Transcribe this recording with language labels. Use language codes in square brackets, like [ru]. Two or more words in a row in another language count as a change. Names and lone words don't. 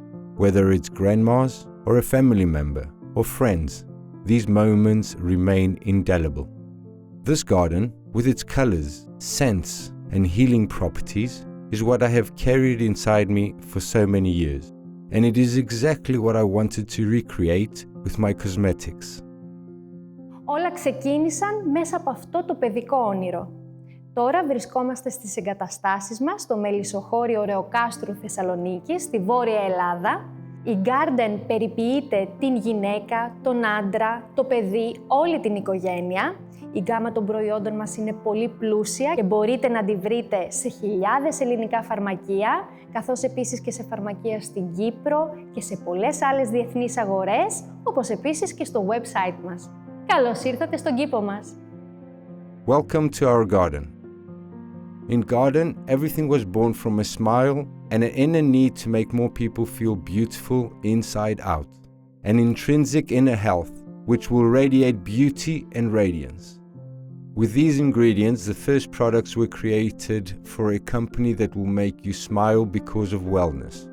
[en] Whether it's grandma's or a family member or friends, these moments remain indelible. This garden, with its colors, scents, and healing properties, is what I have carried inside me for so many years, and it is exactly what I wanted to recreate with my cosmetics. [el] Όλα ξεκίνησαν μέσα από αυτό το παιδικό όνειρο. Τώρα βρισκόμαστε στις εγκαταστάσεις μας στο μελισσοχώριο Ρεοκάστρου Θεσσαλονίκης, στη Βόρεια Ελλάδα. Η Garden περιποιείται την γυναίκα, τον άντρα, το παιδί, όλη την οικογένεια. Η γκάμα των προϊόντων μας είναι πολύ πλούσια και μπορείτε να τη βρείτε σε χιλιάδες ελληνικά φαρμακεία, καθώς επίσης και σε φαρμακεία στην Κύπρο και σε πολλές άλλες διεθνείς αγορές, όπως επίσης και στο website μας. Καλώς ήρθατε στον κήπο μας! [en] Welcome to our garden. In Garden, everything was born from a smile and an inner need to make more people feel beautiful inside out. An intrinsic inner health, which will radiate beauty and radiance. With these ingredients, the first products were created for a company that will make you smile because of wellness.